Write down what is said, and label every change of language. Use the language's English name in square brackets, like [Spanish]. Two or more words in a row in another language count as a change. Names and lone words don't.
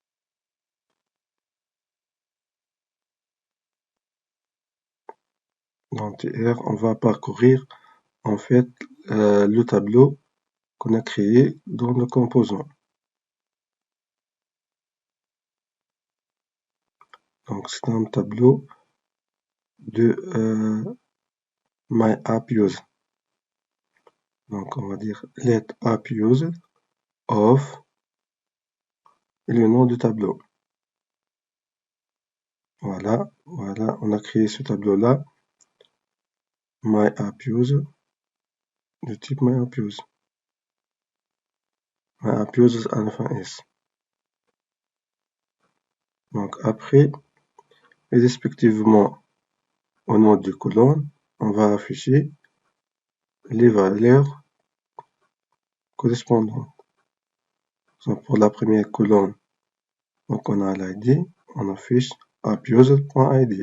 [French] Dans tr, on va parcourir en fait le tableau qu'on a créé dans le composant. Donc c'est un tableau de my app use. Donc on va dire let app use of et le nom du tableau. Voilà, on a créé ce tableau-là, my app use, du type my app use. My app use à la fin S. Donc après, et respectivement au nom de colonne, on va afficher les valeurs correspondantes. Donc pour la première colonne, donc on a l'ID, on affiche appuser.id.